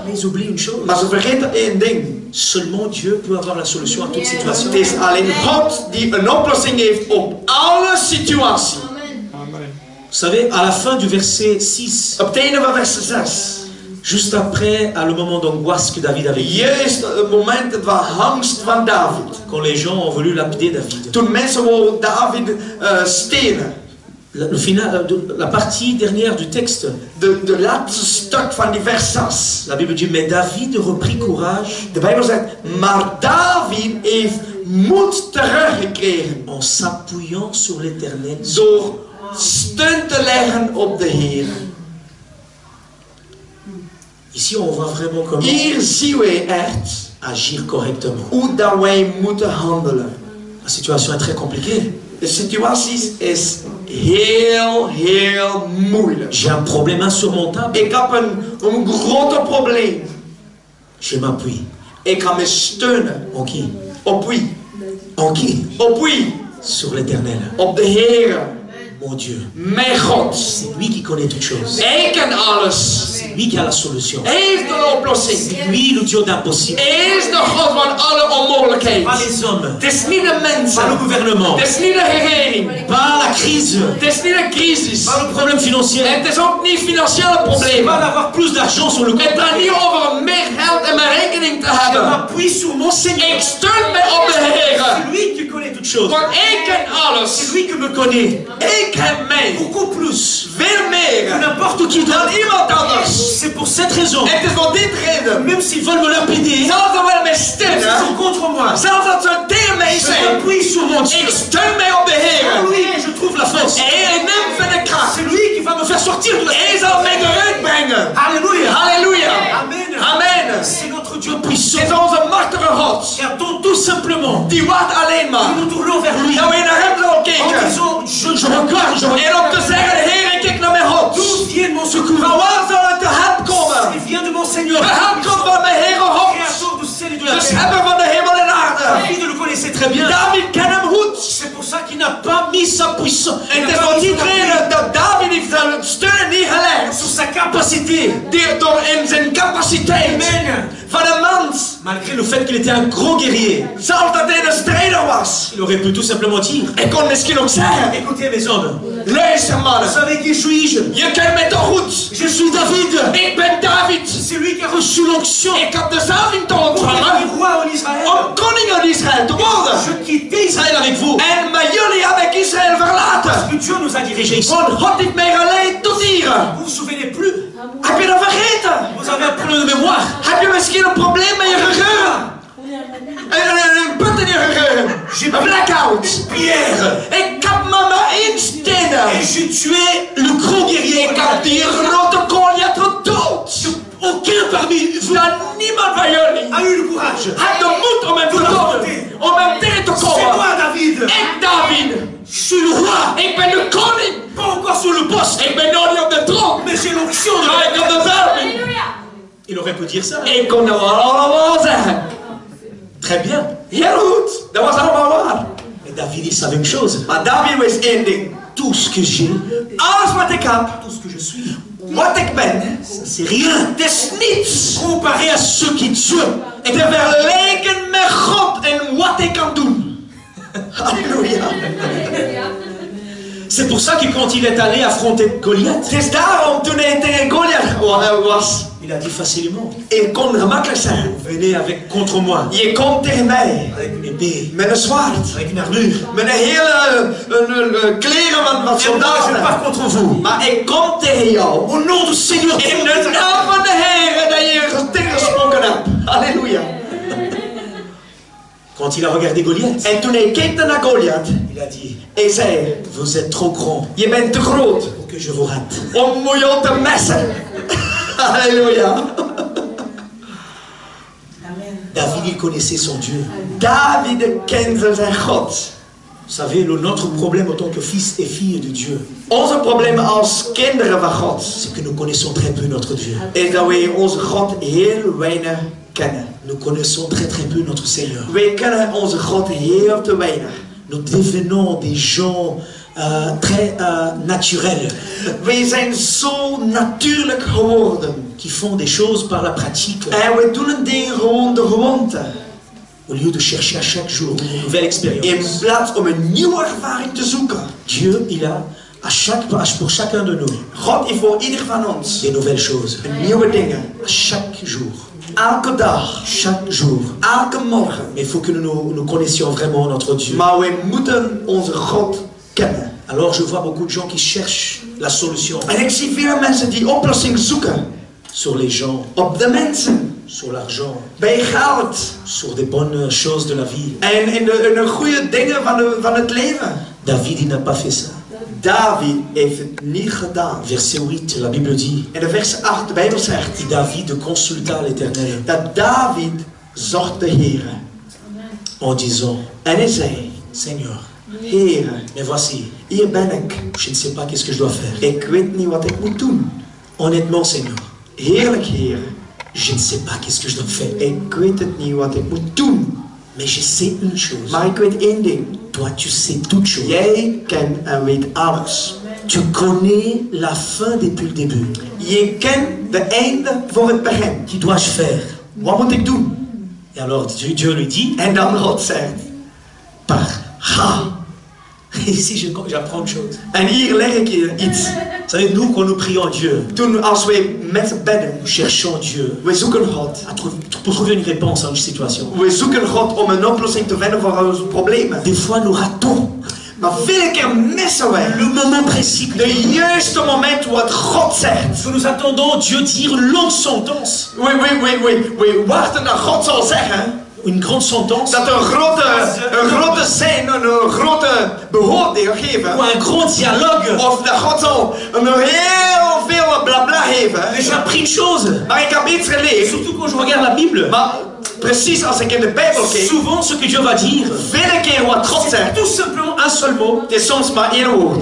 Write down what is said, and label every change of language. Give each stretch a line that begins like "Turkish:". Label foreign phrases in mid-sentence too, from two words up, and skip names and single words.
French: Mais ils oublient une chose.
Dutch: Maar ze vergeten één ding.
French: Seulement Dieu peut avoir la solution à toute situation.
Dutch: Het is alleen God die een oplossing heeft op alle situaties.
French: Vous savez, à la fin du verset 6,
Dutch: Op het einde van vers 6.
French: juste après, à le moment d'angoisse que David avait eu,
Dutch: Juist het moment van angst van David.
French: quand les gens ont voulu lapider David.
Dutch: Toen mensen wilden David stenen.
French: La partie dernière du texte,
Dutch: De laatste stuk van die vers 6.
French: la Bible dit, mais David reprit courage
Dutch: De Bijbel zegt, maar David heeft moed teruggekregen.
French: en s'appuyant sur l'Éternel.
Dutch: Door steun te leggen op de Heer.
French: Ici, on voit vraiment comment
Dutch: Hier zien wij echt
French: agir correctement.
Dutch: hoe dat wij moeten handelen.
French: La situation est très compliquée.
Dutch: De situatie is heel moeilijk.
French: J'ai un problème insurmontable.
Dutch: Ik heb een groot probleem.
French: Je m'appuie.
Dutch: Ik ga me steunen.
French: En qui?
Dutch: Op wie?
French: En qui?
Dutch: Op wie?
French: Sur l'Éternel.
Dutch: Op de Heer.
French: Mon Dieu.
Dutch: Mijn God.
French: C'est lui qui connaît toutes choses.
Dutch: Hij kent alles.
French: C'est lui qui a la solution.
Dutch: Hij heeft de oplossing.
French: C'est lui le Dieu d'impossible.
Dutch: Hij is de God van alle onmogelijkheden.
French: Pas les hommes.
Dutch: Het is niet de
French: Pas le
Dutch: mensen.
French: gouvernement.
Dutch: Het is niet de regering.
French: Pas la crise.
Dutch: Het is niet een crisis.
French: Pas le problème financier.
Dutch: Het is ook niet financiële
French: C'est pas
Dutch: problemen.
French: d'avoir plus d'argent sur le compte.
Dutch: Het gaat niet over meer geld in mijn rekening te
French: Je
Dutch: hebben.
French: m'appuie sur mon Seigneur.
Dutch: Ik steun mij op de Heer.
French: C'est lui qui connaît toutes choses.
Dutch: Want hij kent
French: C'est
Dutch: alles.
French: lui qui me connaît.
Dutch: Hij kent mij.
French: Beaucoup plus
Dutch: Veel
French: que
Dutch: meer
French: n'importe qui
Dutch: dan
French: d'autre.
Dutch: iemand anders.
French: C'est pour cette raison.
Dutch: Het is voor dit reden.
French: Même s'ils veulent me lapider,
Dutch: Zelfs al willen mij
French: s'ils
Dutch: steunen.
French: sont contre moi,
Dutch: Zelfs als ze tegen mij
French: je
Dutch: zijn.
French: m'appuie sur mon Dieu.
Dutch: Ik steun mij op de
French: En
Dutch: Heer.
French: lui, je trouve la force.
Dutch: En hij neemt van de kracht.
French: C'est lui qui va me faire sortir de la...
Dutch: Hij zal mij eruit brengen.
French: Alléluia.
Dutch: Halleluja.
French: Amen.
Dutch: Amen.
French: C'est notre Dieu
Dutch: Het
French: puissant.
Dutch: is onze machtige God.
French: Qui attend tout simplement
Dutch: Die wacht alleen maar.
French: que nous tournons vers lui.
Dutch: Dat we naar hem zullen
French: En
Dutch: kijken.
French: disant, je regarde, je regarde.
Dutch: En om te zeggen, Heer, ik kijk naar mijn God.
French: D'où vient mon secours?
Dutch: Van waar zal het te help komen?
French: Il vient de mon Seigneur.
Dutch: De help komt van mijn Heere God.
French: Créateur du ciel et de la
Dutch: De
French: terre.
Dutch: schepper van de hemel en aarde.
French: David le connaissait très bien.
Dutch: David kent hem goed.
French: C'est pour ça qu'il n'a pas mis sa puissance.
Dutch: En het is voor die reden dat David heeft zijn steun niet gelegd
French: Sur sa capacité capacité.
Dutch: Door in zijn capaciteit Amen. van een mens.
French: Malgré le fait qu'il était un gros guerrier,
Dutch: Zelfs dat hij een strijder was.
French: il aurait pu tout simplement dire,
Dutch: Ik kon misschien ook zeggen,
French: écoutez mes hommes,
Dutch: luister
French: vous
Dutch: mannen,
French: savez qui suis-je?
Dutch: je kent mij toch goed.
French: Je suis David.
Dutch: Ik ben David.
French: C'est lui qui a reçu l'onction
Dutch: Ik heb de zalving te
French: pour
Dutch: ontvangen
French: devenir roi en Israël.
Dutch: om koning in Israël te worden.
French: Je quittais Israël avec vous.
Dutch: En met jullie heb ik Israël verlaten.
French: Que Dieu nous a dirigés ici.
Dutch: Want God heeft mij geleid tot hier.
French: Vous vous souvenez plus?
Dutch: Heb je dat vergeten?
French: Vous avez un problème de mémoire.
Dutch: Heb je misschien een probleem met je geheugen? Een put in je geheugen. Een blackout.
French: Pierre.
Dutch: Ik heb maar één steen.
French: Et j'ai tué le grand guerrier.
Dutch: Ik heb die grote Goliath gedood.
French: Aucun parmi vous
Dutch: Dat niemand van jullie
French: a eu le courage.
Dutch: had de moed om hem te doden. Om hem tegen te
French: C'est
Dutch: komen.
French: moi, David.
Dutch: Ik, David.
French: Je suis le roi.
Dutch: Ik ben de koning.
French: Pas encore sur le poste.
Dutch: Ik ben nog niet op de troon.
French: Mais j'ai l'onction de
Dutch: Maar ik heb de zalving.
French: Il aurait pu dire ça.
Dutch: Ik kon het wel allemaal zeggen.
French: Très bien.
Dutch: Heel goed. Dat was allemaal waar.
French: Mais David, il savait une chose.
Dutch: Maar David wist één ding.
French: Tout ce que j'ai,
Dutch: Alles wat ik heb,
French: tout ce que je suis,
Dutch: wat ik ben,
French: ça c'est rien.
Dutch: het is niets.
French: Comparé à ce qui Dieu
Dutch: Te vergelijken met God en wat ik kan doen. Halleluja.
French: C'est pour ça que quand il est allé affronter Goliath,
Dutch: Het is daarom toen hij tegen Goliath was,
French: il a dit facilement,
Dutch: ik kon gemakkelijk zeggen.
French: venez contre moi,
Dutch: Je komt tegen mij
French: avec une épée,
Dutch: met een zwaard,
French: avec une armure.
Dutch: met een hele kleren van
French: Et moi, je
Dutch: soldaten.
French: pars contre vous.
Dutch: Maar ik kom tegen jou
French: Au nom du Seigneur.
Dutch: in de naam van de Heer dat je tegengesproken hebt. Halleluja.
French: Quand il a regardé Goliath,
Dutch: En toen hij keek naar Goliath,
French: il a dit,
Dutch: hij zei,
French: vous êtes trop grand
Dutch: je bent te groot
French: pour que je vous rate.
Dutch: om jou te messen. Halleluja.
French: David, il connaissait son Dieu.
Dutch: David kende zijn God.
French: Vous savez, notre problème en tant que fils et fille de Dieu,
Dutch: Onze probleem als kinderen van God
French: c'est que nous connaissons très peu notre Dieu.
Dutch: is dat wij onze God heel weinig kennen.
French: Nous connaissons très peu notre Seigneur.
Dutch: Wij kennen onze God heel te weinig.
French: Nous devenons des gens très naturels,
Dutch: Wij zijn zo natuurlijk geworden.
French: qui font des choses par la pratique,
Dutch: En we doen dingen gewoon de gewoonte.
French: au lieu de chercher à chaque jour une nouvelle
Dutch: In
French: expérience.
Dutch: plaats om een nieuwe ervaring te zoeken.
French: Dieu, il a pour chacun de nous
Dutch: God is voor ieder van ons
French: des nouvelles choses.
Dutch: nieuwe dingen.
French: Chaque jour.
Dutch: Elke dag.
French: Chaque jour.
Dutch: Elke morgen.
French: Mais il faut que nous connaissions vraiment notre Dieu.
Dutch: Maar we moeten onze God kennen.
French: Alors je vois beaucoup de gens qui cherchent la solution
Dutch: En ik zie veel mensen die oplossing zoeken.
French: sur les gens,
Dutch: Op de mensen.
French: sur l'argent,
Dutch: Bij geld.
French: sur des bonnes choses de la vie.
Dutch: En in de goede dingen van het leven.
French: David, il n'a pas fait ça.
Dutch: David heeft het niet gedaan.
French: Verset 8, la Bible dit,
Dutch: In de vers 8, de Bijbel zegt
French: David consulta l'Éternel
Dutch: dat David zocht de Heere.
French: en disant,
Dutch: En hij zei,
French: Seigneur,
Dutch: Heere,
French: mais voici,
Dutch: hier ben ik.
French: je ne sais pas qu'est-ce que je dois faire.
Dutch: Ik weet niet wat ik moet doen.
French: Honnêtement, Seigneur,
Dutch: Heerlijk Heere,
French: je ne sais pas qu'est-ce que je dois faire.
Dutch: ik weet het niet wat ik moet doen.
French: Mais je sais une chose.
Dutch: Maar ik weet één ding.
French: Toi, tu sais toutes choses.
Dutch: Jij kent en weet alles.
French: Tu connais la fin depuis le début.
Dutch: Je kent de einde voor het begin.
French: Qui dois-je faire?
Dutch: Wat moet ik doen?
French: Et alors Dieu lui dit,
Dutch: En dan God zegt,
French: pars. Ici, j'apprends une chose.
Dutch: en hier leg ik je iets.
French: Vous savez, nous, quand nous prions Dieu,
Dutch: Toen als wij met bedden,
French: nous cherchons Dieu
Dutch: we zoeken God.
French: pour trouver une réponse à une situation.
Dutch: We zoeken God om een oplossing te vinden voor onze problemen.
French: Des fois, nous ratons
Dutch: Maar vele keer missen wij
French: le moment précis que
Dutch: de juiste moment wat God zegt.
French: nous attendons Dieu dire une longue sentence,
Dutch: We wachten dat God zal zeggen
French: une grande sentence,
Dutch: dat een grote zin, een grote beoordeling geven.
French: ou un grand dialogue.
Dutch: Of dat God zal een heel veel blabla geven.
French: Mais j'ai appris une chose,
Dutch: Maar ik heb iets geleerd.
French: surtout quand je regarde la Bible.
Dutch: Maar precies als ik in de Bijbel keek,
French: Souvent, ce que Dieu va dire,
Dutch: vele keer wat God
French: c'est
Dutch: zegt,
French: tout simplement un seul mot.
Dutch: het is soms maar één woord.